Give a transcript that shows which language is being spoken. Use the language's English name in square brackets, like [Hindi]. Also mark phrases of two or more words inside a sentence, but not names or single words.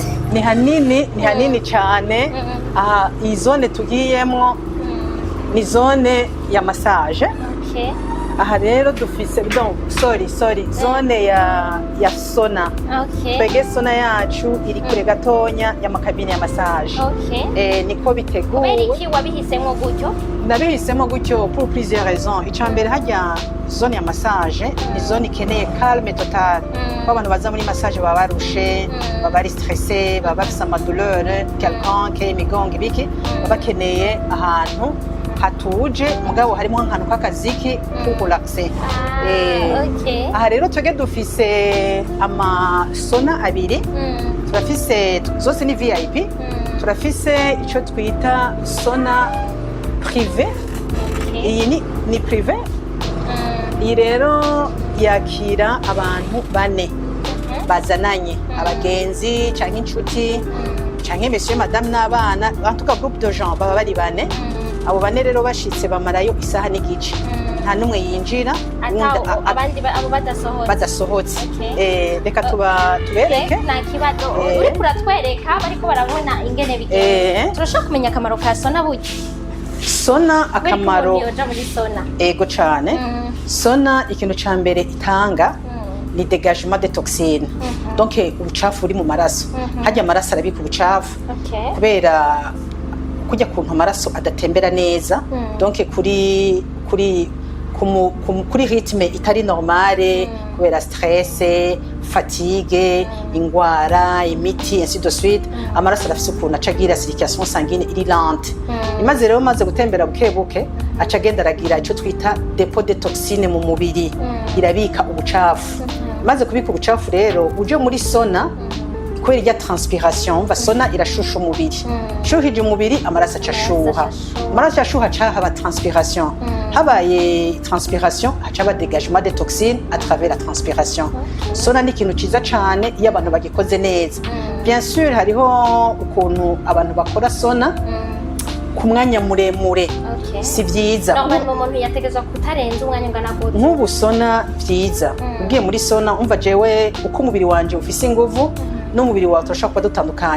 [Rundi] ni hanini cyane aha iyi zone tugiyemo ni zone ya massage aha rero dufise zone ya sona twege sona yacu iri kure gatonya y'amakabine ya massage niko biteguwe iki wabihisemo gutyo nabihisemo gutyo [French] pour plusieurs raisons [Rundi] icambere hajya zone ya massage ni zone ikeneye [French] calme total [Rundi] ko abantu baza muri massage baba barushe baba bari stressé baba bafise [French] amadouleur quelconque [Rundi] imigongo ibiki baba bakeneye ahantu hatuje mugabo harimo nk'akantu k'akaziki k'urelaxe aha rero twege dufise amasona abiri turafise zose ni VIP turafise ico twita sona prive. Iyi ni prive. Iyi rero yakira abantu bane bazananye, abagenzi canke inshuti canke [French] monsieur madame [Rundi] n'abana, [French] en tout cas groupe de gens [Rundi] baba bari bane. Abo bane rero bashitse bamarayo isaha n'igice, nta numwe yinjira abandi abo badasohotse. Reka tubereke nta kibazo uri kuratwereka bariko barabona ingene bigenda. Turashaka kumenya akamaro ka sona burya. Sona akamaro ego cane. Sona ikintu ca mbere itanga ni [French] dégagement de toxines. [Rundi] Donc ubucafu uri mu maraso, hajya amaraso arabika ubucafu kubera kujya kuntu amaraso adatembera neza. Donc kuri rythme itari normale kubera [French] stress, fatigue, [Rundi] ingwara, imiti [French] ainsi de suite, [Rundi] amaraso arafise ukuntu acagira [French] circulation sanguine [Rundi] iri lente. Imaze rero maze gutembera buke buke acagenda aragira ico twita [French] dépôt de toxines [Rundi] mu mubiri, irabika ubucafu. Maze kubika ubucafu rero uje muri sona kubera irya transpiration, umva sona irashusha umubiri. Shuhije umubiri amaraso acashuha, amaraso acashuha haba transpiration. Habaye transpiration hacaba [French] dégagement de toxines à travers la transpiration. [Rundi] Sona ni ikintu ciza cane iyo abantu bagikoze neza. [French] Bien sûr [Rundi] hariho ukuntu abantu bakora sona ku mwanya muremure si vyiza. Normalement umuntu yategezwa kutarenza umwanya ungana gute? Nk'ubu sona vyiza ugiye muri sona umva jewe uko umubiri wanje ufise inguvu n'umubiri wawe turashaka kuba dutandukanye.